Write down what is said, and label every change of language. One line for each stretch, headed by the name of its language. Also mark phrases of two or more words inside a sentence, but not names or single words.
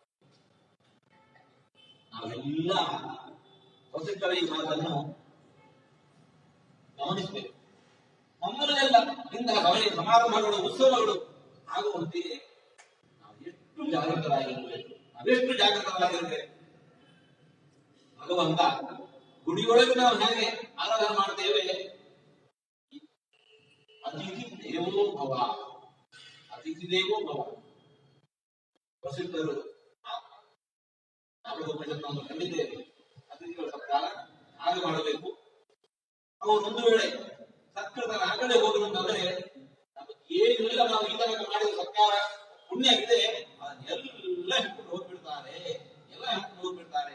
Kannada: ನಾವೆಲ್ಲ ಹೊಸಕರ ಈ ಮಾತನ್ನು ಗಮನಿಸಬೇಕು. ನಮ್ಮಲ್ಲೆಲ್ಲ ಇಂತಹ ಸಮಾರಂಭಗಳು ಉತ್ಸವಗಳು ಆಗುವಂತೆಯೇ ನಾವು ಎಷ್ಟು ಜಾಗೃತರಾಗಿರಬೇಕು, ನಾವೆಷ್ಟು ಜಾಗೃತರಾಗಿರಬೇಕು. ಭಗವಂತ ಗುಡಿಯೊಳಗೆ ನಾವು ಹೇಗೆ ಆರಾಧನೆ ಮಾಡ್ತೇವೆ,
Sanskrit: ಅತಿಥಿ ದೇವೋ ಭವ, ಅತಿಥಿ ದೇವೋ ಭವ.
Kannada: ಪ್ರಸಿದ್ಧರು ನಾಮೋಪನಿಷತ್ನನ್ನು ಕಂಡಿದ್ದೇವೆ. ಅತಿಥಿಗಳ ಸತ್ಕಾರ ಹಾಗೆ ಮಾಡಬೇಕು. ಅವರು ಒಂದು ವೇಳೆ ಸತ್ಕೃತರ ಆಗಲೇ ಹೋದ್ರು ಅಂತಂದ್ರೆ ನಮಗೆ ಏನೆಲ್ಲ ನಾವು ಈ ತನಕ ಮಾಡಿದ ಸತ್ಕಾರ ಪುಣ್ಯ ಇದೆ ಅದನ್ನೆಲ್ಲ ಹಿಡ್ಕೊಂಡು ಹೋಗ್ಬಿಡ್ತಾರೆ, ಎಲ್ಲ ಹಿಡ್ಕೊಂಡು ಹೋಗ್ಬಿಡ್ತಾರೆ.